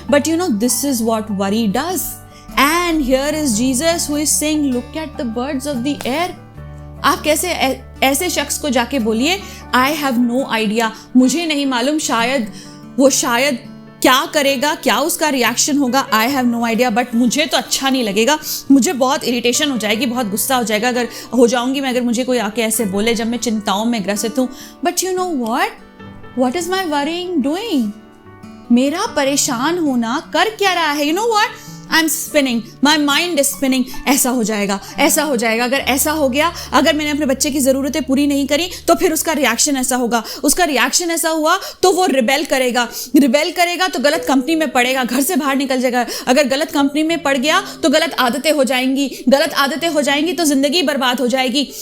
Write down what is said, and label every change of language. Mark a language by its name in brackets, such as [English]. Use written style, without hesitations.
[English] But you know, this is what worry does. And here is Jesus who is saying, look at the birds of the air. [Hindi] आप कैसे ऐसे शख्स को जाके बोलिए [English] I have no idea, [Hindi] मुझे नहीं मालूम, शायद क्या करेगा, क्या उसका रिएक्शन होगा, I have no idea, but मुझे तो अच्छा नहीं लगेगा, मुझे बहुत इरिटेशन हो जाएगी, बहुत गुस्सा हो जाएगा मैं अगर मुझे कोई आके ऐसे बोले जब मैं चिंताओं में ग्रसित हूँ। [English] But you know what is my worrying doing? [Hindi] मेरा परेशान होना कर क्या रहा है? [English] You know what? I'm spinning, my mind is spinning. [Hindi] ऐसा हो जाएगा, अगर ऐसा हो गया, अगर मैंने अपने बच्चे की ज़रूरतें पूरी नहीं करी तो फिर उसका रिएक्शन ऐसा होगा, उसका रिएक्शन ऐसा हुआ तो वो रिबेल करेगा तो गलत कंपनी में पड़ेगा, घर से बाहर निकल जाएगा, अगर गलत कंपनी में पड़ गया तो गलत आदतें हो जाएंगी तो ज़िंदगी बर्बाद हो जाएगी।